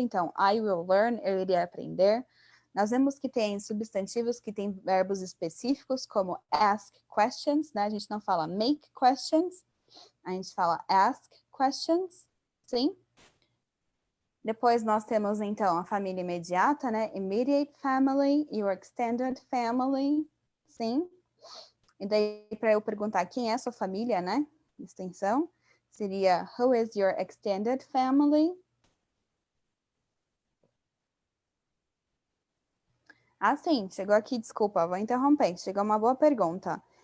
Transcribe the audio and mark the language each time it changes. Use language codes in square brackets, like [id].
[pt] Então, [en] I will learn, [pt] eu irei aprender. Nós vemos que tem substantivos que têm verbos específicos, como [en] ask questions, [pt] né? A gente não fala [en] make questions, [pt] a gente fala ask questions, sim? Depois nós temos, então, a família imediata, né? [en] Immediate family, your extended family, sim? [pt] E daí, para eu perguntar quem é a sua família, né? Extensão, seria [en] who is your extended family? [pt] Ah, sim, chegou aqui, desculpa, vou interromper. Chegou uma boa pergunta.